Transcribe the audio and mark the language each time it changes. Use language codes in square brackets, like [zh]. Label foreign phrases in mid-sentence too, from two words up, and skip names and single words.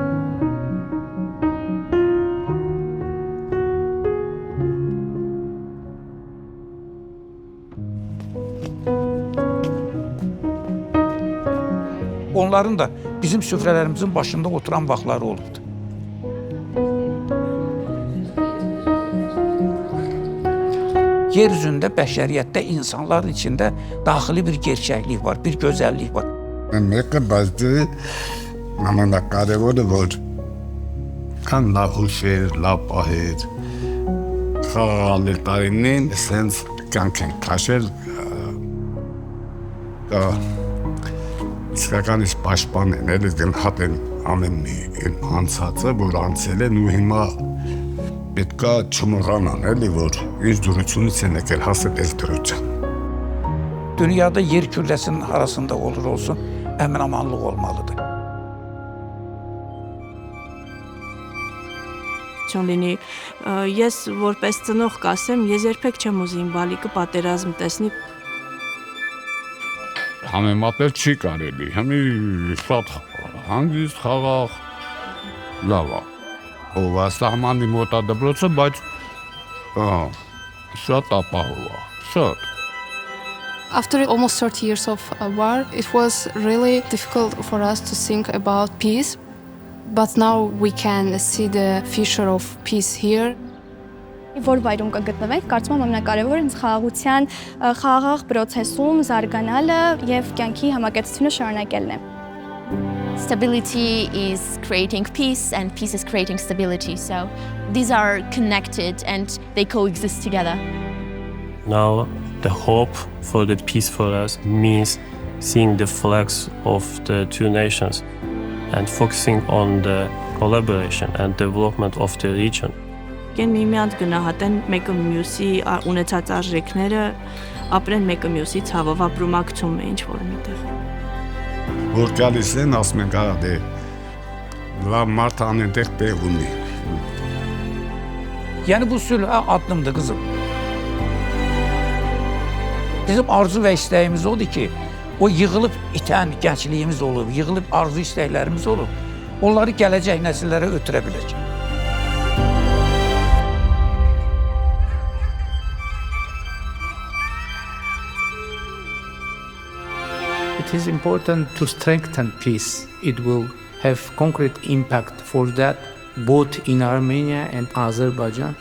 [az] Onların da bizim süfrələrimizin başında oturan vaxtları olubdu. Yer üzündə, bəşəriyyətdə, insanların içində daxili bir gerçəklik var, bir gözəllik var. [hy] Մեկը բացի ամենակարևորը որ կան լավ հուշեր, լավ պահեր, խաղաղ տարիներին սենց կյանք են քաշել իսկականից պաշտպան են, էլի գնահատեն ամեն մի անցածը, որ անցել են ու հիմա պետք է չմոռանան, էլի որ ինչ դրությունից են եկել հասել այս դրության։ [az] Dünyada yer kürəsinin arasında olur olsun, əmin-amanlıq olmalıdır. [hy] Չունի ես որպես ծնող կասեմ, ես երբեք չեմ ուզի իմ բալիկը պատերազմ տեսնի։ Համեմատել չի կարելի, հիմի շատ հանգիստ խաղաղ լավ է։ Ով սահմանի մոտ է դպրոցը, բայց շատ ապահով է, շատ։ [en] After almost 30 years of war, it was really difficult for us to think about peace. But now we can see the future of peace here. [hy] Որ վայրում կգտնվենք, կարծում եմ ամենակարևորը ինձ խաղաղության խաղաղ process-ում զարգանալը եւ կյանքի համակեցությունը շարունակելն է. [en] Stability is creating peace and peace is creating stability. So these are connected and they coexist together. Now the hope for the peace for us means seeing the flags of the two nations and focusing on the collaboration and development of the region. [hy] Կեն միմյանց գնահատեն մեկը մյուսի ունեցած արժեքները, ապրեն մեկը մյուսի ցավով, ապրումակցում է ինչ-որ միտեղ։ Որ գալիս են, ասում են գա դե լավ մարդ անենտեղ տեղ ունի։ [az] Yəni bu sülhə addımdır qızım. Bizim arzu və istəyimiz odur ki, o yığılıb itən gəncliyimiz olub, yığılıb arzu istəklərimiz olub, onları gələcək nəsillərə ötürə biləcək. [en] It is important to strengthen peace. It will have concrete impact for that both in Armenia and Azerbaijan.